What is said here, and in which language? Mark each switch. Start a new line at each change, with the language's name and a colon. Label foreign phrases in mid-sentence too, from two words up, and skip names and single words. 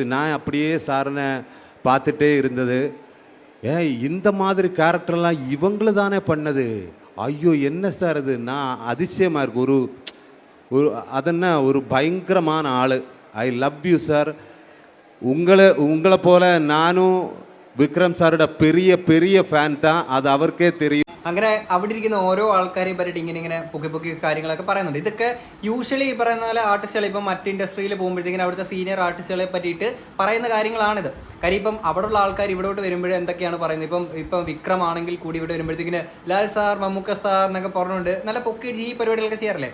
Tamil: நான் அப்படியே சாரனை பார்த்துட்டே இருந்தது. இந்த மாதிரி கேரக்டர்லாம் இவங்கள தானே பண்ணது, ஐயோ என்ன சார் இது, நான் அதிசயமாக இருக்கு. ஒரு அதென்ன ஒரு பயங்கரமான ஆள்.
English: I love you
Tamil: சார். உங்களை போல நானும்
Malayalam: വിക്രം സാറുടെ പെരിയ പെരിയ ഫാൻ
Tamil: தான்,
Malayalam: അത് അവർക്കേ
Tamil: தெரியும்.
Malayalam: അങ്ങനെ അവിടെ ഇരിക്കുന്ന ഓരോ ആൾക്കാരെയും പറ്റിയിട്ട് ഇങ്ങനെ പൊക്കി കാര്യങ്ങളൊക്കെ പറയുന്നുണ്ട്. ഇതൊക്കെ യൂഷ്വലി ഈ പറയുന്ന പോലെ ആർട്ടിസ്റ്റുകൾ ഇപ്പം മറ്റ് ഇൻഡസ്ട്രിയിൽ പോകുമ്പോഴത്തേക്കിനും അവിടുത്തെ സീനിയർ ആർട്ടിസ്റ്റുകളെ പറ്റിയിട്ട് പറയുന്ന കാര്യങ്ങളാണിത്. കാര്യം ഇപ്പം അവിടെയുള്ള ആൾക്കാർ ഇവിടോട്ട് വരുമ്പോഴേ എന്തൊക്കെയാണ് പറയുന്നത്, ഇപ്പം വിക്രം ആണെങ്കിൽ കൂടി ഇവിടെ വരുമ്പോഴത്തേക്കിന് ലാൽ സാർ, മമ്മൂക്ക സാർ എന്നൊക്കെ പറഞ്ഞുകൊണ്ട് നല്ല പൊക്കിയിട്ട് ഈ പരിപാടികളൊക്കെ ചെയ്യാറില്ലേ.